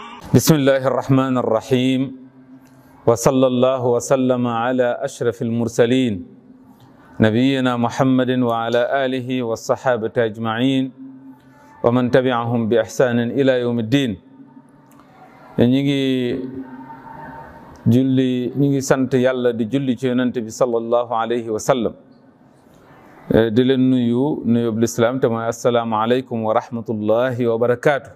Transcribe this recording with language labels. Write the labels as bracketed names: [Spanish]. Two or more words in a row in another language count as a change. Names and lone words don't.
[Arabic] بسم الله الرحمن الرحيم وصلى الله وسلم على أشرف المرسلين نبينا محمد وعلى آله وصحابته أجمعين ومن تبعهم بإحسان إلى يوم الدين. [Wolof] ñi ngi sant yàlla di julli ci yonent bi [Arabic] صلى الله عليه وسلم [Wolof] di leen nuyub lislaam te mooy [Arabic] السلام عليكم ورحمة الله وبركاته.